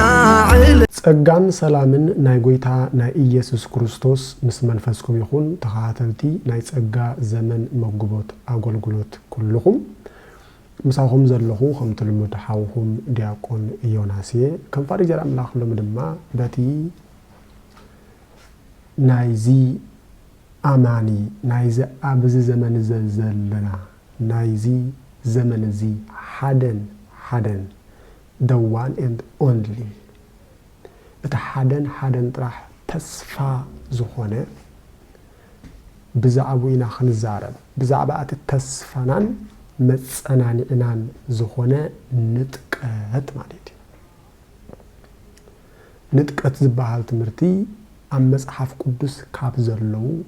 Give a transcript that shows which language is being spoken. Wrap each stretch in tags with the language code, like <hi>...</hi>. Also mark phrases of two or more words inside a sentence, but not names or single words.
<ti>ጸጋን ሰላምን ናይ ጎይታ ናይ ኢየሱስ ክርስቶስ ምስ መንፈስኩም ይኹን ተኻተልቲ ናይ ጸጋ ዘመን መግቦት አገልግሎት ኩልኩም ምሳኹም ዘለኹ ከም ትልሙድ ሓውኹም ዲያቆን ዮናስየ ከም ፋሪጀር አምላኽ ሎም ድማ በቲ ናይዚ አማኒ ናይዚ ኣብዚ ዘመን ዘለና ናይዚ ዘመን እዚ ሓደን</ti> <en>the one and only</en> <ti>እቲ ሓደን ጥራሕ ተስፋ ዝኾነ ብዛዕባ ኢና ክንዛረብ ብዛዕባ እቲ ተስፋናን መጸናኒዕናን ዝኾነ ንጥቀት ማለት እዩ ንጥቀት ዝበሃል ትምህርቲ ኣብ መጽሓፍ ቅዱስ ካብ ዘለው</ti>